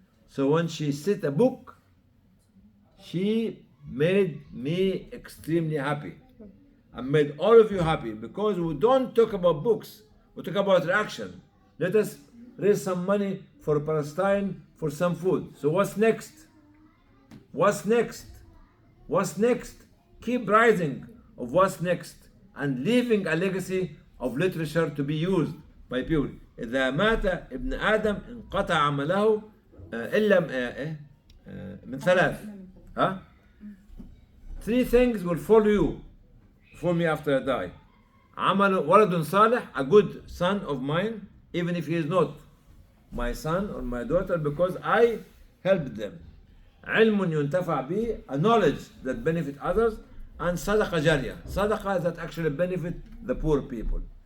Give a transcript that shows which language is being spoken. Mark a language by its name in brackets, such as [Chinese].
[English] So when she set a book, she made me extremely happy and made all of you happy, because we don't talk about books, we talk about action. Let us raise some money for Palestine for some food. So what's next? What's next? What's next? Keep rising of what's next and leaving a legacy of literature to be used by people. [Arabic] إذا مات ابن آدم انقطع عمله إلا من ثلاث. Huh? [English] Three things will follow you for me after I die. [Arabic] عمل ولد صالح, [English] a good son of mine, even if he is not my son or my daughter, because I helped them. [Arabic] علم ينتفع به, [English] a knowledge that benefit others, and [Arabic] صدقة جارية, [English] صدقة that actually benefit the poor people.